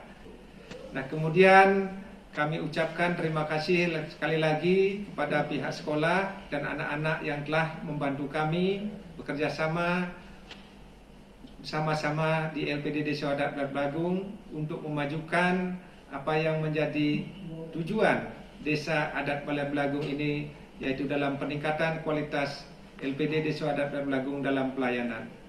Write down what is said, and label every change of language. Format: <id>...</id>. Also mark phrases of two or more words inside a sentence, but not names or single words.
<id>Nah, kemudian kami ucapkan terima kasih sekali lagi kepada pihak sekolah dan anak-anak yang telah membantu kami bekerja sama sama-sama di LPD Desa Adat Baler Belagung untuk memajukan apa yang menjadi tujuan Desa Adat Baler Belagung ini, yaitu dalam peningkatan kualitas LPD Desa Adat Baler Belagung dalam pelayanan.</id>